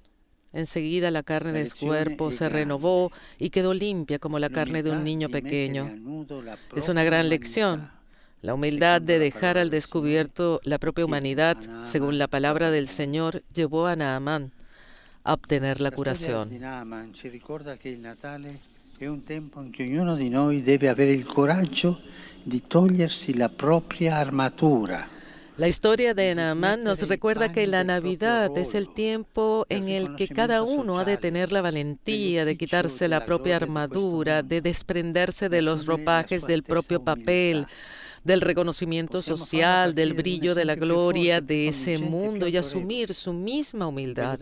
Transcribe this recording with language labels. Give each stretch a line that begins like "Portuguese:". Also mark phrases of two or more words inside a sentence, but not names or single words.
Spanish: Enseguida la carne de su cuerpo se renovó y quedó limpia como la carne de un niño pequeño. Es una gran lección. La humildad de dejar al descubierto la propia humanidad, según la palabra del Señor, llevó a Naamán a obtener la curación.
Italian: Naaman ci ricorda che il Natale è un tempo in cui ognuno di noi deve avere il coraggio di togliersi la propria armatura.
Spanish: La historia de Naamán nos recuerda que la Navidad es el tiempo en el que cada uno ha de tener la valentía de quitarse la propia armadura, de desprenderse de los ropajes del propio papel, del reconocimiento social, del brillo de la gloria de ese mundo y asumir su misma humildad.